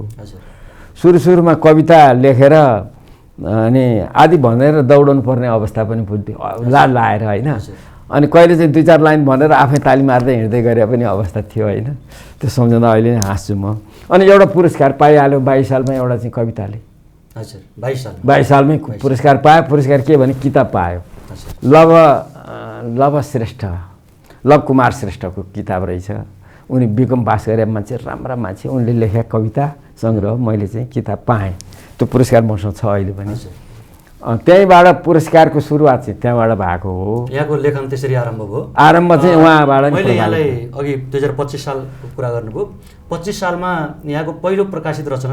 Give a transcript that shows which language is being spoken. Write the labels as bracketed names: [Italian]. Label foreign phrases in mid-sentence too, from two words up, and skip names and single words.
[Nepali] सुरुमा कविता लेखेर अनि आदि भनेर दौडाउनु पर्ने अवस्था पनि पुग्थ्यो, लाज लाएर होइन। अनि कहिले चाहिँ 2-4 लाइन भनेर आफै ताली मार्दै हिँड्दै गरे पनि अवस्था थियो होइन। त्यो सम्झँदा अहिले नै हाँस्छु म। अनि एउटा पुरस्कार पाइहाल्यो 22 सालमा एउटा चाहिँ कविताले। हजुर 22 सालमै पुरस्कार पायो। पुरस्कार के भने किताब पायो। लव श्रेष्ठ, लव कुमार श्रेष्ठको किताब रहेछ। उनी BCom पास गरे मान्छे, राम्रा मान्छे। उनले लेखेका कविता सङ्ग्रह मैले चाहिँ किताब पाएँ। त्यो पुरस्कार मसँग छ अहिले पनि। त्यहीँबाट पुरस्कारको सुरुवात चाहिँ त्यहाँबाट भएको हो। यहाँको लेखन त्यसरी आरम्भ भयो। आरम्भ चाहिँ उहाँबाट। मैले यहाँलाई अघि 2025 सालको कुरा गर्नुभयो। 25 सालमा यहाँको पहिलो प्रकाशित रचना